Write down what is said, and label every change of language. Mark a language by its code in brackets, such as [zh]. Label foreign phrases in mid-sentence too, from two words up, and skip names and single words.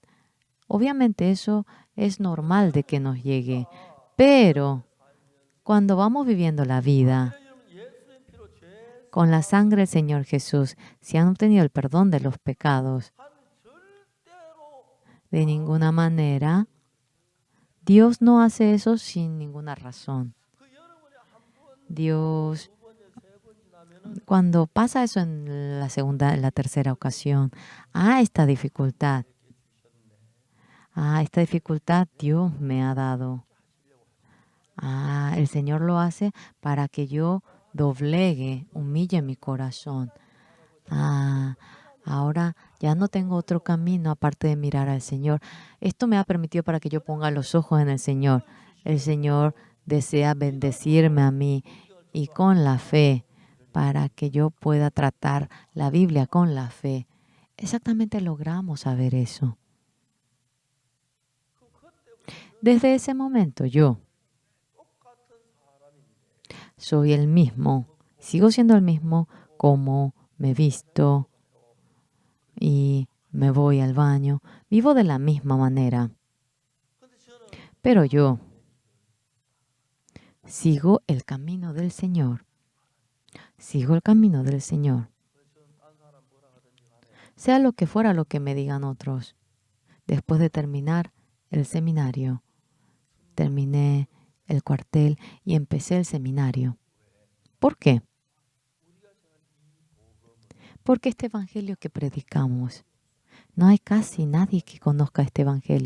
[es] Obviamente eso es normal de que nos llegue, pero cuando vamos viviendo la vida con la sangre del Señor Jesús, si han obtenido el perdón de los pecados, de ninguna manera Dios no hace eso sin ninguna razón. [ko] 그 여러 번에 한 번, Dios, 두 번에 세 번 지나면은 [es] cuando pasa eso en la segunda, en la tercera ocasión, esta dificultad. Esta dificultad Dios me ha dado. El Señor lo hace para que yo doblegue, humille mi corazón. Ahora ya no tengo otro camino aparte de mirar al Señor. Esto me ha permitido para que yo ponga los ojos en el Señor. El Señor desea bendecirme a mí y con la fe para que yo pueda tratar la Biblia con la fe. Exactamente logramos saber eso. Desde ese momento yo [ko] 똑같은 사람인데 [es] soy el mismo, sigo siendo el mismo como me visto y me voy al baño, vivo de la misma manera, [ko] 근데 저는 [es] pero yo sigo el camino del Señor, sigo el camino del Señor, [ko] 저는 딴 사람 뭐라 하든지 간에 [es] sea lo que fuera lo que me digan otros. Después de terminar el seminario, terminé el cuartel y empecé el seminario. ¿Por qué? Porque este evangelio que predicamos, no hay casi nadie que conozca este evangelio.